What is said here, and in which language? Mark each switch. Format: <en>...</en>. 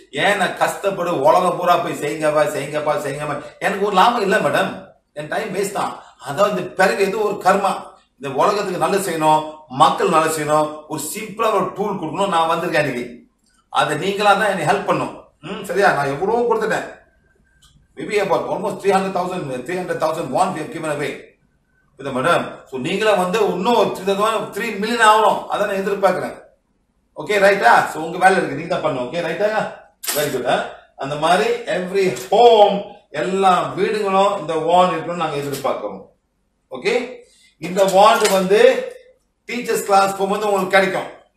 <ta>ஏன் நான் கஷ்டப்படு உலகம் பூரா போய் செய்யுங்கப்பா. எனக்கு ஒரு லாபம் இல்லை மேடம், என் டைம் வேஸ்ட் தான். அதான் இந்த பிறகு ஏதோ ஒரு கர்மா, இந்த உலகத்துக்கு நல்லது செய்யணும், மக்கள் நல்லது செய்யணும், ஒரு சிம்பிளா ஒரு டூல் கொடுக்கணும். நான் வந்திருக்கேன் இன்னைக்கு, அதை நீங்களா தான் என்னை ஹெல்ப் பண்ணும். சரியா? நான் எவ்வளவோ கொடுத்துட்டேன்.</ta> <en>Maybe about almost 300,000 won we have given away.</en> <ta>இது மேடம், சோ நீங்களா வந்து இன்னும் 3 மில்லியன் ஆகணும், அதான் நான் எதிர்பார்க்கிறேன். ஓகே ரைட்டா? சோ உங்க வேலை இருக்கு, நீங்க தான் பண்ணணும். ஓகே ரைட்டா? Very good. அந்த மாதிரி எவ்ரி ஹோம், எல்லா வீடுகளும் இந்த வாண்ட் இருக்கணும்னு நாங்க எதிர்பார்க்கிறோம். ஓகே, இந்த வாண்ட் வந்து டீச்சர்ஸ் கிளாஸ் போகும்போது உங்களுக்கு கிடைக்கும்.</ta>